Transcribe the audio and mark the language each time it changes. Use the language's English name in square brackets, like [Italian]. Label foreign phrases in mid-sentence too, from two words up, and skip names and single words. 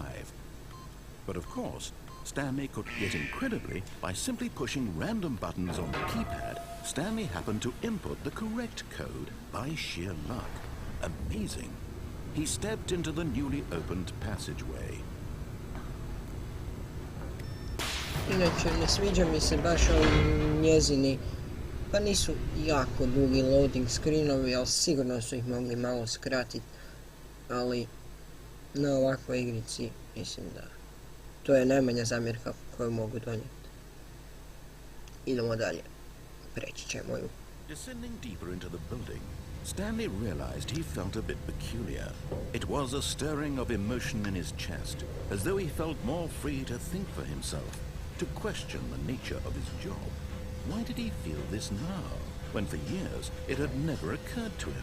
[English] But of course, Stanley could, yet incredibly, by simply pushing random buttons on the keypad, Stanley happened to input the correct code by sheer luck. Amazing. He stepped into the newly opened passageway. [Croatian] Inače, ne sviđa mi se baš ovi njezini, pa nisu jako dugi [English] loading screenovi, [Croatian] ali sigurno su ih mogli malo skratiti. Ali na ovakvoj igrici mislim da to je najmanja zamjerka koju mogu donijeti. Idemo dalje. Preći ćemo ju. [English] Descending deeper into the building, Stanley realized he felt a bit peculiar. It was a stirring of emotion in his chest, as though he felt more free to think for himself, to question the nature of his job. Why did he feel this now, when for years it had never occurred to him?